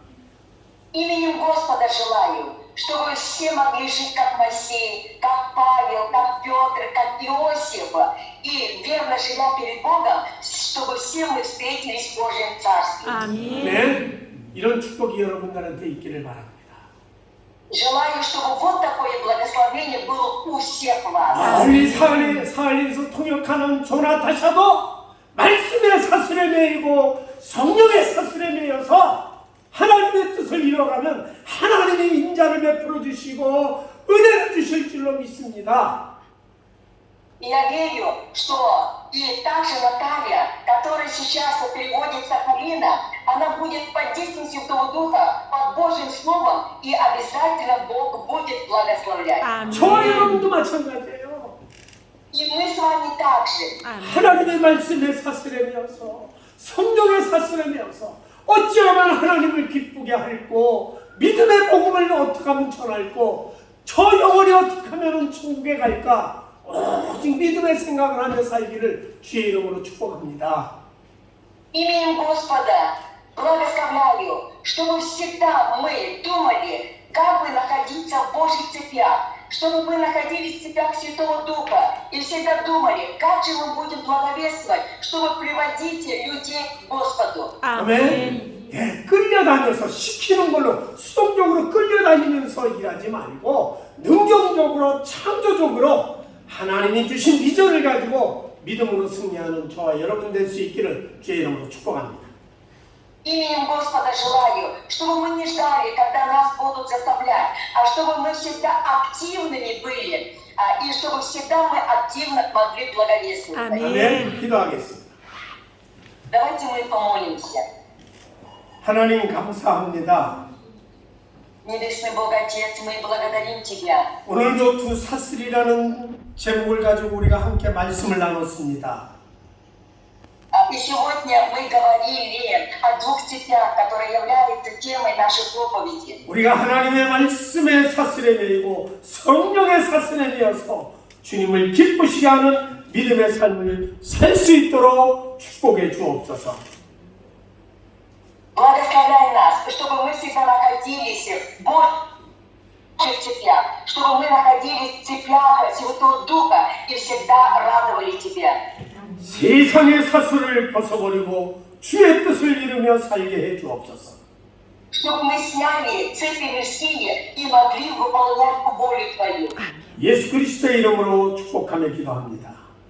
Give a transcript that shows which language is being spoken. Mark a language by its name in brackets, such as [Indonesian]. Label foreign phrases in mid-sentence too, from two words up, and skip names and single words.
[Russian] Именем Господа желаю, чтобы все могли жить как Моисей, как Павел, как Петр, как Иосиф, и верно живя перед Богом, чтобы все мы встретились в Божьем Царстве. [Korean] 아멘. 네, 이런 축복이 여러분들한테 있기를 바랍니다. [Russian] Желаю, чтобы вот такое благословение было у всех вас. [Korean] 멀리 사할리에서 통역하는 조나타샤도 말씀의 사슬에 매이고 성령의 사슬에 매여서 하나님의 뜻을 이뤄가면 하나님의 인자를 베풀어 주시고 은혜를 주실 줄로 믿습니다. [Russian] И я верю, что и также Наталья, которая сейчас переводит Сахалина, она будет под действием Святого Духа, под Божьим Словом, и обязательно Бог будет благословлять. [Korean] 저와 아멘. 여러분도 마찬가지예요. [Russian] И мы с вами также. [Korean] 아멘. 하나님의 말씀의 사슬에 매어서 성령의 사슬에 매어서 어찌하면 하나님을 기쁘게 할고 믿음의 복음을 어떻게 하면 전할고 저 영혼이 어떻게 하면 천국에 갈까 오직 믿음의 생각을 하며 살기를 주의 이름으로 축복합니다. [Russian] Именем Господа благословляю, чтобы всегда мы думали, как бы находиться в Божьих цепях, чтобы мы находились в цепях Святого Духа и всегда думали, как же мы будем благовествовать, чтобы приводить людей к Господу. [Korean] 아멘. 예, 끌려다녀서 시키는 걸로 수동적으로 끌려다니면서 일하지 말고 능동적으로 창조적으로 하나님이 주신 비전을 가지고 믿음으로 승리하는 저와 여러분 될 수 있기를 주의 이름으로 축복합니다. [Russian] Именем Господа желаю, чтобы мы не ждали, когда нас будут заставлять, а чтобы мы всегда активными были, и чтобы всегда мы активно могли благовествовать. [Korean] 아멘. 아멘. 기도하겠습니다. [Russian] Давайте мы помолимся. [Korean] 하나님 감사합니다. [Russian] Небесный Бог Отец, мы благодарим Тебя. [Korean] 오늘도 두 사슬이라는 제목을 가지고 우리가 함께 말씀을 나눴습니다. [Russian] И сегодня мы говорили о двух цепях, которые являются темой нашей проповеди. [Korean] 우리가 하나님의 말씀의 사슬에 매이고 성령의 사슬에 매여서 주님을 기쁘시게 하는 믿음의 삶을 살 수 있도록 축복해 주옵소서. [Russian] Благословляй нас, чтобы мы всегда находились в Божьих цепях, чтобы мы находились в цепях Святого Духа и всегда радовали Тебя. [Korean] 세상의 사슬을 벗어버리고 주의 뜻을 이루며 살게 해 주옵소서. [Russian] Чтобы мы сняли цепи мирские и могли выполнять волю Твою. [Korean] 예수 그리스도의 이름으로 축복하며 기도합니다.